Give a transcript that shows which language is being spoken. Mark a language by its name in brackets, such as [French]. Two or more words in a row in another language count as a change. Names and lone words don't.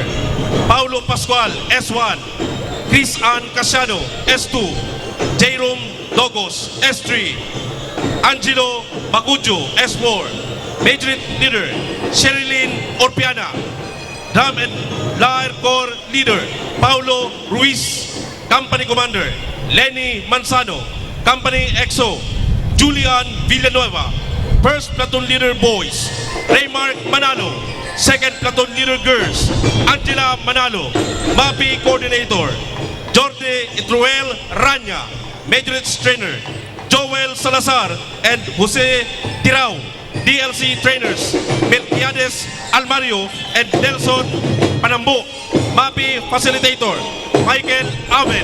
[English] Paulo Pascual, S1. Chris Ann Casiano, S2. Jerome Dogos, S3. Angelo Bacujo, S4. Major Leader, Sherilyn Orpiana. Drum and Lyre Corps Leader, Paulo Ruiz. Company Commander, Lenny Manzano. Company XO, Julian Villanueva. First Platoon Leader Boys, Raymark Manalo. Second Platoon Leader Girls, Angela Manalo. MAPI Coordinator, Jorge Itruel Rania. Major Trainer, Joel Salazar and Jose Tirao. DLC Trainers, Melquiades Almario and Nelson Panambo. MAPI Facilitator, Michael Abel.